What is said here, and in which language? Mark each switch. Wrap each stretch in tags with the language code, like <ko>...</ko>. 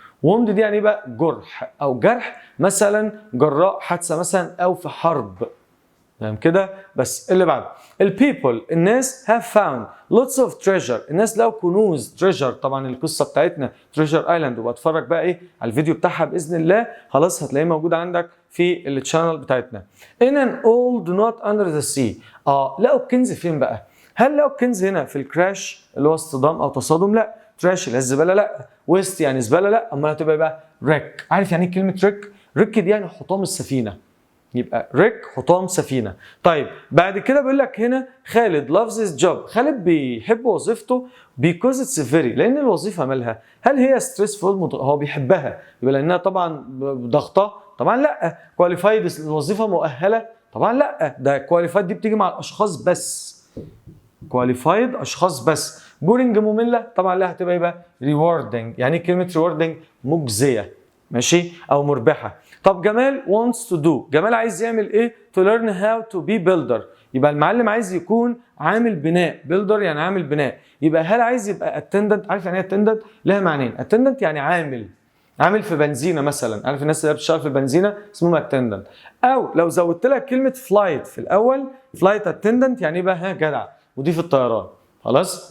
<ar>wound دي يعني بقى جرح أو جرح مثلا جراء حادثة مثلا أو في حرب، تمام كده. بس اللي بعد البيبل، الناس</ar> <en>have found lots of treasure،</en> <ar>الناس لقوا كنوز. treasure طبعا القصه بتاعتنا treasure island، وبتفرج بقى ايه على الفيديو بتاعها باذن الله، خلاص هتلاقيه موجود عندك في الشانل بتاعتنا.</ar> <en>in an old knot under the sea.</en> <ar>لقوا الكنز فين بقى؟ هل لقوا الكنز هنا في الكراش اللي هو اصطدام او تصادم؟ لا. تراش اللي هي الزباله؟ لا. ويست يعني زباله؟ لا. امال هتبقى بقى ريك. عارف يعني ايه كلمه ريك؟ ريك دي يعني حطام السفينه، يبقى ريك حطام سفينه. طيب بعد كده بيقول لك هنا خالد</ar> <en>loves his job،</en> <ar>خالد بيحب وظيفته</ar> <en>because it's very،</en> <ar>لان الوظيفه مالها؟ هل هي stressful؟ هو بيحبها، يبقى لانها طبعا ضغطه؟ طبعا لا. qualified الوظيفه مؤهله؟ طبعا لا. ده qualified دي بتيجي مع الاشخاص بس، qualified اشخاص بس. boring ممله؟ طبعا لا. هتبقى يبقى rewarding. يعني كلمه rewarding مجزيه، ماشي، او مربحه. طب جمال</ar> <en>wants to do،</en> <ar>جمال عايز يعمل ايه؟</ar> <en>to learn how to be builder.</en> <ar>يبقى المعلم عايز يكون عامل بناء، builder يعني عامل بناء. يبقى هل عايز يبقى attendant؟ عارف يعني ايه attendant؟ لها معنيين. attendant يعني عامل في بنزينه مثلا، عارف الناس اللي بتشتغل في البنزينه اسمهم attendant. او لو زودت لك كلمه flight في الاول، flight attendant يعني بقى جدع، ودي في الطيران، خلاص.</ar>